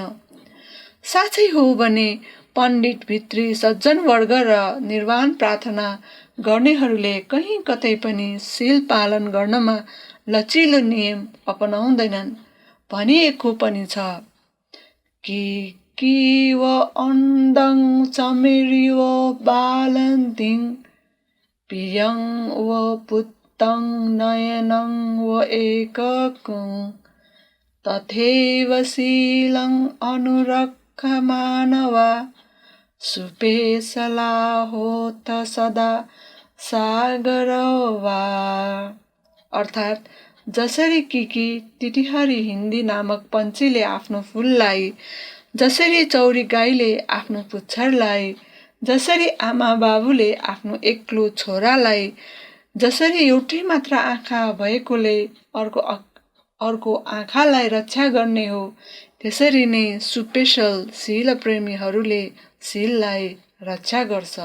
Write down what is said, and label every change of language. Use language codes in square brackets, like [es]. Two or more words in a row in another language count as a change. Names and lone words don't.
[ne] साँच्चै हो भने पण्डित, भित्री, सज्जन वर्ग र निर्वाण प्रार्थना गर्नेहरूले कहीँ कतै पनि शील पालन गर्नमा लचिलो नियम अपनाउँदैनन्। भनिएको पनि छ कि [pi] व अण्डं चमेरिव बालन्तिं पियं व पुत्तं नयनं व एककं तथैव शीलं अनुरक्ष मानवा सुपेशला होत सदा सागरवा। [ne] अर्थात् जसरी किकी टिटिहरी हिन्दी नामक पन्छीले आफ्नो फुललाई, जसरी चौरी गाईले आफ्नो पुच्छरलाई, जसरी आमा बाबुले आफ्नो एक्लो छोरालाई, जसरी एउटै मात्र आँखा भएकोले अर्को आँखालाई रक्षा गर्ने हो, त्यसरी नै सुपेशल शीलप्रेमीहरूले शीललाई रक्षा गर्छ।